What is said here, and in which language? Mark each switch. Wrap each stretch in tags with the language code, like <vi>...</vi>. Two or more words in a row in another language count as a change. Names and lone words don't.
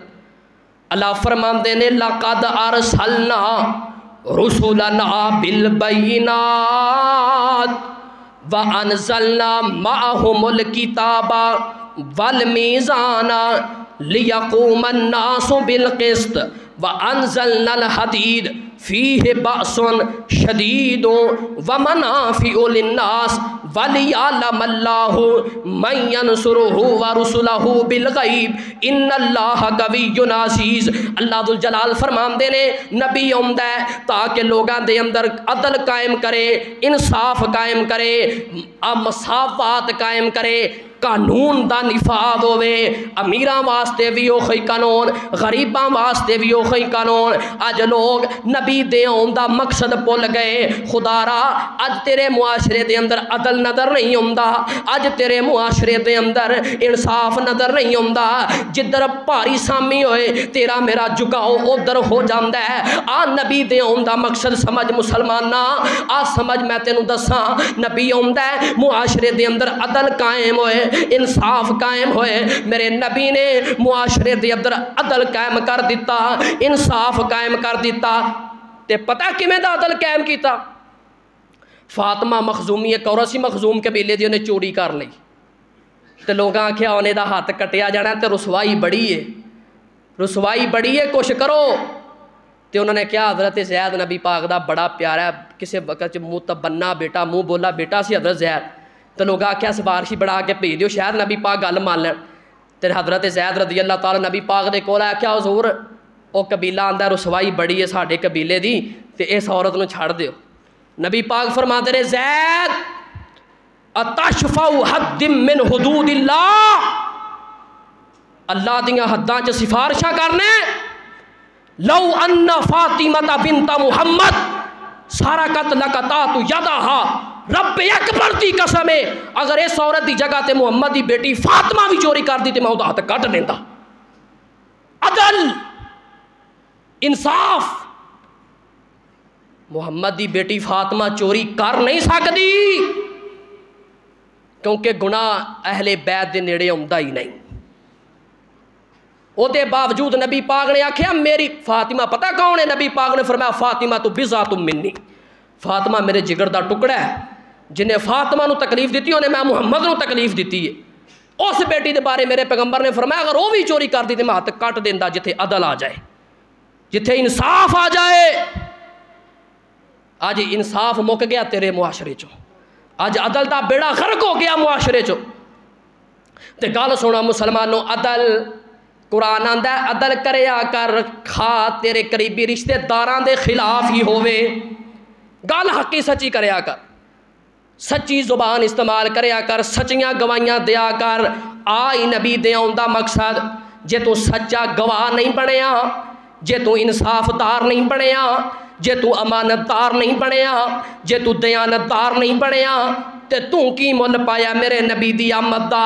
<pa>اللہ فرماندے نے</pa> <ar>لَقَدْ أَرْسَلْنَا رُسُلَنَا بِالْبَيِّنَاتِ وَأَنزَلْنَا مَعَهُمُ الْكِتَابَ وَالْمِيزَانَ لِيَقُومَ النَّاسُ بِالْقِسْطِ وَأَنزَلْنَا الْحَدِيدَ فِيهِ بَأْسٌ شَدِيدٌ وَمَنَافِعُ لِلنَّاسِ وَلِيَعْلَمَ اللَّهُ مَن يَنصُرُهُ وَرُسُلَهُ بِالْغَيْبِ إِنَّ اللَّهَ قَوِيٌّ عَزِيزٌ۔</ar> <pa>اللہ ذو الجلال فرماندے نے نبی آمدا ہے تاکہ لوگاں دے اندر عدل قائم کرے، انصاف قائم کرے، مساوات قائم کرے، قانون دا نفاذ ہوئے، امیراں واسطے بھی اوہی قانون، غریباں واسطے بھی اوہی قانون۔ اج لوگ نبی دے آن دا مقصد بھول گئے۔ خدا را اج تیرے معاشرے دے اندر عدل نظر نہیں آندا، اج تیرے معاشرے دے اندر انصاف نظر نہیں آندا۔ جدھر بھاری سامی ہوئے تیرا میرا جھکاؤ ادھر ہو جاندا ہے۔ آ نبی دے آن دا مقصد سمجھ مسلمانہ، آ سمجھ میں تینوں دساں، نبی آندا ہے معاشرے دے اندر عدل قائم ہوئے، انصاف قائم ہوئے۔ میرے نبی نے معاشرے دے اندر عدل قائم کر دیتا، انصاف قائم کر دیتا۔ تے پتہ کیویں دا عدل قائم کیتا؟ فاطمہ مخزومی ایک عورت سی مخزوم قبیلے دی، انہیں چوری کر لئی تے لوگاں آکھیا انہیں دا ہاتھ کٹیا جانا تے رسوائی بڑی ہے، رسوائی بڑی ہے، کچھ کرو۔ تے انہوں نے کیا حضرت زید نبی پاک دا بڑا پیارا ہے، کسے وقت منہ تبنا بیٹا، منہ بولا بیٹا سی حضرت زید۔ تو لوگ آکھیا سفارشی بڑھا کے بھیج دیو شاید نبی پاک گل مان لین۔ تے حضرت زید رضی اللہ تعالی نبی پاک دے کول آکھیا حضور او قبیلہ آندا رسوائی بڑی ہے ساڈے قبیلے دی تے اس عورت نو چھڑ دیو۔ نبی پاک فرماتے رہے زید</pa> <ar>اتشفع حد من حدود اللہ،</ar> <pa>اللہ دیاں حداں چ سفارشاں کرنے۔</pa> <ar>لو ان فاطمہ بنت محمد سرقت لقطعت یدہا،</ar> <pa>رب اکبر دی قسم ہے اگر اس عورت دی جگہ تے محمد دی بیٹی فاطمہ بھی چوری کر دی تے میں وہ ہاتھ کٹ دیندا۔ عدل، انصاف۔ محمد دی بیٹی فاطمہ چوری کر نہیں سکتی کیونکہ گناہ اہل بیت دے نیڑے آندا ہی نہیں۔ او دے باوجود نبی پاک نے آکھیا میری فاطمہ پتہ کون ہے؟ نبی پاک نے فرمایا فاطمہ تو</pa> <ar>بضعۃ منی،</ar> <pa>فاطمہ میرے جگر دا ٹکڑا ہے، جنہیں فاطمہ نو تکلیف دیتی انہیں میں محمد نو تکلیف دیتی ہے۔ اس بیٹی دے بارے میرے پیغمبر نے فرمایا اگر وہ بھی چوری کر دی تے میں ہاتھ کٹ دیندا، جتھے عدل آ جائے، جتھے انصاف آ جائے۔ آج انصاف مک گیا تیرے معاشرے چو، آج عدل دا بیڑا غرق ہو گیا معاشرے چو۔ تے گل سونا مسلمانوں، عدل قرآن آندا ہے عدل کریا کر، کھا تیرے قریبی رشتے داراں دے خلاف ہی ہووے، گل حقی سچی کریا کر، سچی زبان استعمال کریا کر، سچیاں گواہیاں دیا کر۔ آئی نبی دے آن دا مقصد جے تو سچا گواہ نہیں بنیا، جے تو انصاف دار نہیں بنیا، جے تو امانت دار نہیں بنیا، جے تو دیانت دار نہیں بنیا تے تو کی مل پایا میرے نبی دی آمد دا؟</pa>